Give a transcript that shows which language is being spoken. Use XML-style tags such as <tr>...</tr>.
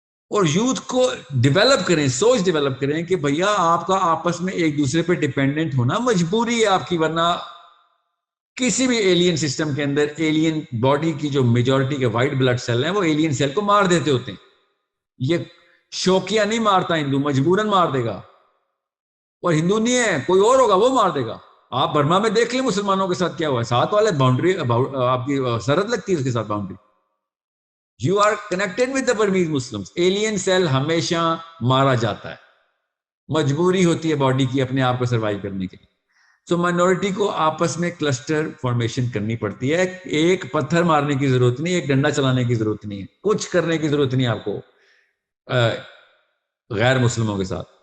<ur>اور یوتھ کو ڈیولپ کریں، سوچ ڈیولپ کریں کہ بھیا آپ کا آپس میں ایک دوسرے پہ ڈیپینڈنٹ ہونا مجبوری ہے آپ کی، ورنہ کسی بھی ایلین سسٹم کے اندر ایلین باڈی کی جو میجورٹی کے وائٹ بلڈ سیل ہیں وہ ایلین سیل کو مار دیتے ہوتے ہیں. یہ شوقیہ نہیں مارتا ہندو، مجبوراً مار دے گا. اور ہندو نہیں ہے، کوئی اور ہوگا وہ مار دے گا. آپ برما میں دیکھ لیں مسلمانوں کے ساتھ کیا ہوا ہے، ساتھ والے باؤنڈری آپ کی سرحد لگتی ہے اس کے ساتھ boundary.</ur> <en>You are connected with the Burmese Muslims.</en> <ur>Alien cell ہمیشہ مارا جاتا ہے، مجبوری ہوتی ہے باڈی کی اپنے آپ کو سروائیو کرنے کے لیے. تو مائنورٹی کو آپس میں کلسٹر فارمیشن کرنی پڑتی ہے. ایک پتھر مارنے کی ضرورت نہیں، ایک ڈنڈا چلانے کی ضرورت نہیں ہے، کچھ کرنے کی ضرورت نہیں آپ کو غیر مسلموں کے ساتھ.</ur>